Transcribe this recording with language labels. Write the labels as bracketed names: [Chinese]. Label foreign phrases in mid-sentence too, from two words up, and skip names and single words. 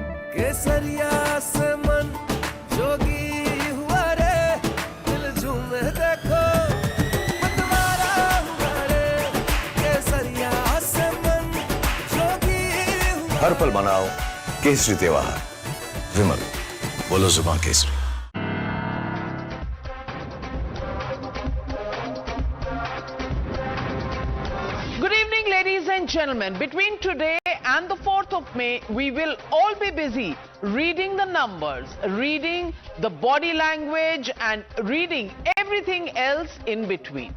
[Hindi] केसरिया से मन जोगी हुआ रे, दिल झूमे देखो मतवारा हुआ रे, केसरिया से मन जोगी हुआ। हर पल मनाओ केसरी त्योहार। विमल, बोलो जुबान केसरी। [English] Good evening, ladies and gentlemen. Between today and the 4th of May, we will all be busy reading the numbers, reading the body language, and reading everything else in between.